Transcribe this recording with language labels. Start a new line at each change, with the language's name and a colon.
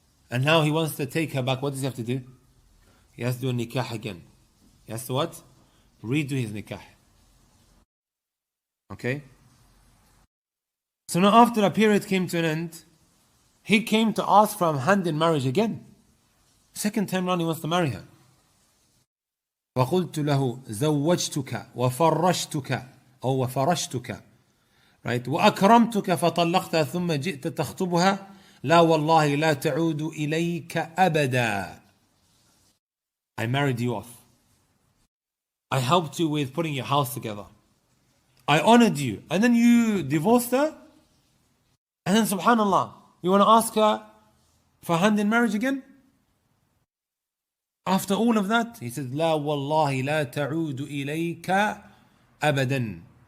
English: And now he wants to take her back. What does he have to do? He has to do a nikah again. He has to what? Redo his nikah. Okay? So now after a period came to an end, he came to ask for a hand in marriage again. Second time round he wants to marry her.
Arabic: فقلت له زوجتك وفرشتك أو وفرشتك, right, وأكرمتك فطلقتها ثم جئت تخطبها لا والله لا تعود إليك أبدا.
English: I married you off. I helped you with putting your house together. I honored you. And then you divorced her? And then subhanallah, you want to ask her for hand in marriage again? After all of that, he says,
Arabic: لا والله لا تعود إليك أبدا.